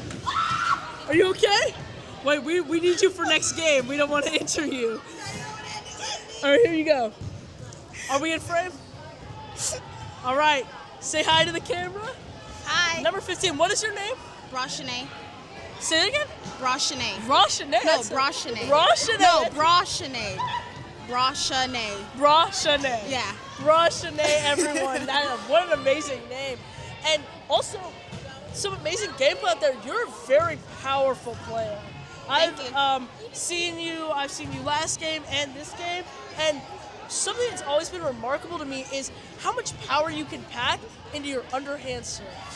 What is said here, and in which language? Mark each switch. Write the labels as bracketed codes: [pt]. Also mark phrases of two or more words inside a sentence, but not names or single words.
[en] Are you okay? Wait, we need you for next game. We don't want to enter you. All right, here you go. Are we in frame? All right. Say hi to the camera. Hi. Number 15, what is your name? Broshane. Say it again? Broshane. Broshane? No, Broshane. Broshane? No, Broshane. Broshane. Broshane. Yeah. Broshane, everyone. What an amazing name. And also, some amazing gameplay out there. You're a very powerful player. I've seen you last game and this game, and something that's always been remarkable to me is how much power you can pack into your underhand serves.